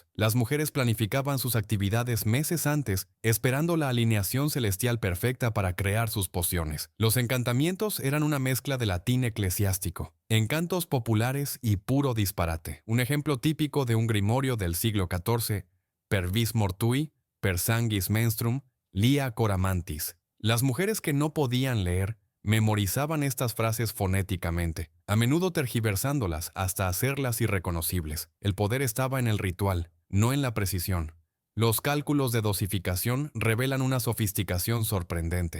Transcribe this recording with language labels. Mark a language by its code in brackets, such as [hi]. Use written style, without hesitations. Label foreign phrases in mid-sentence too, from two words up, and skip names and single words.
[es] Las mujeres planificaban sus actividades meses antes, esperando la alineación celestial perfecta para crear sus pociones. Los encantamientos eran una mezcla de latín eclesiástico, encantos populares y puro disparate. Un ejemplo típico de un grimorio del siglo XIV, [la] per vis mortui, per sanguis menstruum, lia coramantis. [es] Las mujeres que no podían leer memorizaban estas frases fonéticamente, a menudo tergiversándolas hasta hacerlas irreconocibles. El poder estaba en el ritual, no en la precisión. Los cálculos de dosificación revelan una sofisticación sorprendente.